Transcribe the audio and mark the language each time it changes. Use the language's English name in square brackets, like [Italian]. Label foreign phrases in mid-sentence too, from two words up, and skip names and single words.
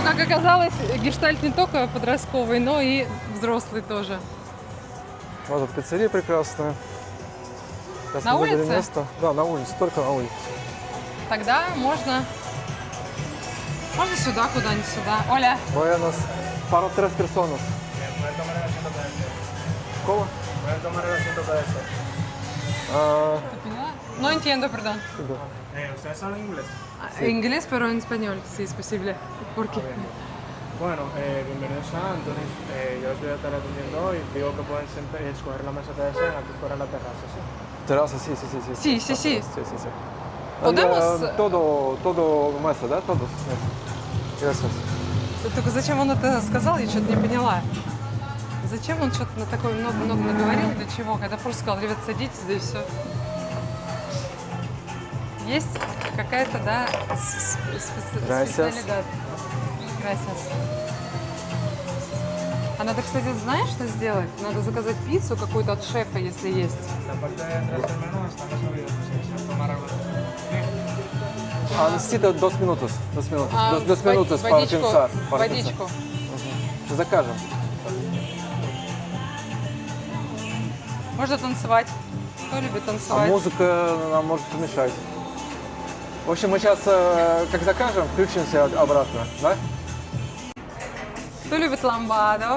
[Russian] Но, как оказалось, гештальт не только подростковый, но и взрослый тоже. Вот тут пиццерия прекрасная. Сейчас На мы выберем улице? место. Да, на улице, только на улице. Тогда можно сюда, куда-нибудь сюда. Оля, [Spanish] Buenas. Para 3 personas. Puedes tomar el asiento para este. ¿Cómo? Puedes tomar el asiento para este. [Russian] ты поняла? [Spanish] No entiendo, perdón. ¿Ustedes hablan inglés? Inglés, pero en español, sí, es posible. Porque Bueno, bienvenidos a Anthony's. Yo os voy a estar atendiendo hoy. Digo que pueden escoger la mesa que deseen aquí fuera en la terraza, ¿sí? Terraza, sí, sí, sí, sí. Sí, sí, sí. Sí, sí, sí. Podemos- [Russian] Todo место, да? [Spanish] Todos. Gracias. [Russian] Только зачем он это сказал, я что-то не поняла. Зачем он что-то на такое много наговорил, для чего? Когда просто сказал, ребят, садитесь, да и все. Есть какая-то, да, [Spanish] Gracias. специалидад. Gracias. [Russian] А надо, кстати, знаешь, что сделать? Надо заказать пиццу какую-то от шефа, если есть. [Spanish] La parte de atrás del menú estamos abiertos. Si desean tomar algo. А, necesito 2 minutos. 2 minutos. А, 2 minutos para [Russian] водичку, [Spanish] pensar. para [Russian] водичку. [Spanish] pensar. [Russian] Закажем. Можно танцевать. Кто любит А танцевать? музыка нам может помешать. В общем, мы сейчас, как закажем, включимся обратно, да? Кто любит ламбаду?